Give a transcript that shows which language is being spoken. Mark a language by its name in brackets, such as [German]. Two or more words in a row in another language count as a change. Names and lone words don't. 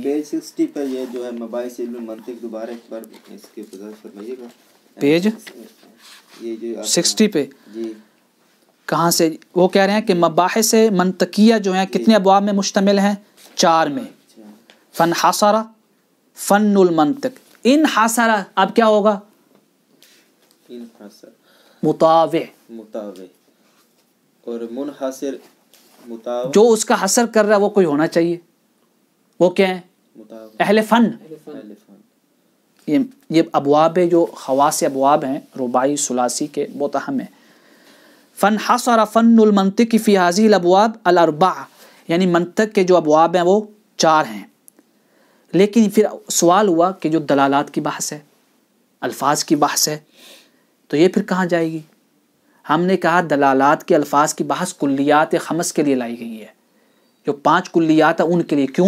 [Urdu] پیج 60 پر یہ جو ہے مباحث علم منطق، دوبارہ ایک بار اس کی وضاحت فرمائیے گا. پیج یہ جو 60 پہ جی کہاں سے؟ وہ کہہ رہے ہیں کہ مباحث منطقیہ جو ہیں کتنے ابواب میں مشتمل ہیں؟ [Arabic] 4 میں. فن حاصرہ، فن المنطق. [Urdu] ان حاصرہ اب کیا ہوگا؟ انحصر مطاوع، مطاوع، اور منحصر مطاوع، جو اس کا حصر کر رہا ہے وہ کوئی ہونا چاہیے. وہ کیا ہے؟ مطاوع اہل فن. اہل فن. یہ ابواب جو خواص ابواب ہیں رباعی ثلاثی کے بہت اہم ہیں. [Arabic] فن حصر فن المنطق فی هذه الابواب الاربعہ، [Urdu] یعنی منطق کے جو ابواب ہیں وہ 4 ہیں. لیکن پھر سوال ہوا کہ جو دلالات کی بحث ہے، الفاظ کی بحث ہے، تو یہ پھر کہاں جائے گی؟ ہم نے کہا دلالات کے الفاظ کی بحث کلیات خمس کے لیے لائی گئی ہے. جو 5 کلیات ہیں ان کے لیے. کیوں؟